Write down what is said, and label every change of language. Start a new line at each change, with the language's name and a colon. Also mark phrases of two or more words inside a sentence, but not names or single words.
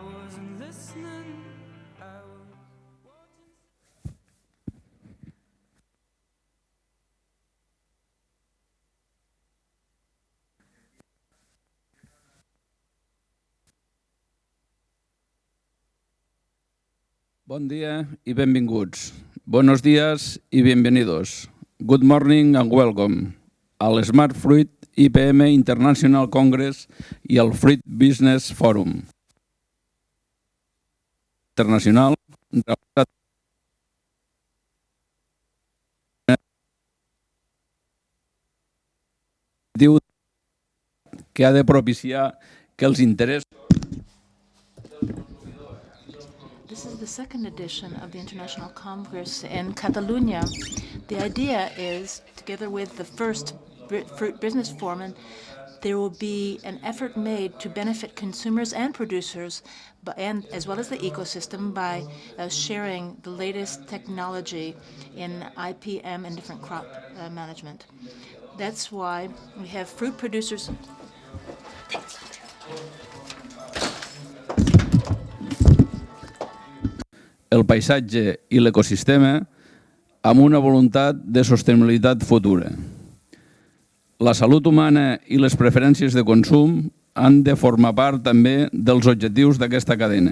English: wasn't listening. I was
Catalan: Bon dia y benvinguts.
Spanish: Buenos días y bienvenidos.
English: Good morning and welcome
Catalan: al Smart Fruit IPM International Congress i al Fruit Business Forum internacional que ha de propiciar que els interessos.
English: This is the second edition of the International Congress in Catalonia. The idea is, together with the first Fruit Business Forum, there will be an effort made to benefit consumers and producers, and as well as the ecosystem, by sharing the latest technology in IPM and different crop management. That's why we have fruit producers.
Catalan: El paisatge i l'ecosistema amb una voluntat de sostenibilitat futura. La salut humana i les preferències de consum han de formar part també dels objectius d'aquesta cadena.